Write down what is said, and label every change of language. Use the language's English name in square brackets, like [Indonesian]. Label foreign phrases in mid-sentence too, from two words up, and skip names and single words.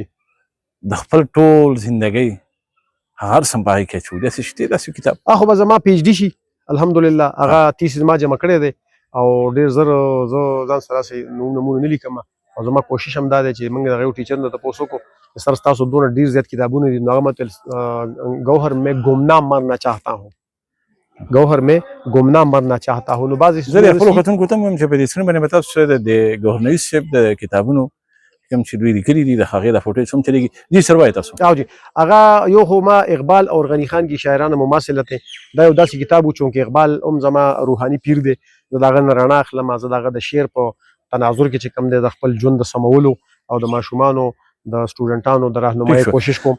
[Pashto] د خپل ټول زندګۍ هر څه په هغې کې اچوي، داسې شته داسې کتاب خو به زما پی ایچ ډي شي الحمدلله هغه تیسیس ما جمع کړی دی او ډېر زر زه ځان سره داسې نومونه نه لیکم او زما کوشش هم دا دی چې موږ د هغه یو ټیچر نه تپوس وکړو سر ستاسو دونه ډېر زیات کتابونه دي نو هغه ماته ګوهر [Urdu] میں گمنام مرنا چاہتا ہوں، [Pashto] ګوهر [Urdu] میں گمنام مرنا چاہتا ہوں. [Pashto] نو بعضې زه د خپلو کتونکو ته هم وایم چې په دې سکرین باندې به تاسو د ګوهر نوید صاحب د کتابونو کوم چې دوی لیکلي دي د هغې د فوټیج هم چلېږي. جی سر وایي تاسو. او جی هغه یو خو ما اقبال اور غنی خان کی شاعرانه مماثلت دا یو داسې کتاب و چونکې اقبال هم زما روحاني پیر دی، زه د هغه نه رڼا اخلم، زه د هغه د شعر په تناظر کې چې کوم دی د خپل ژوند د سمولو او د ماشومانو د سټوډنټانو د راهنمایي کوشش کوم.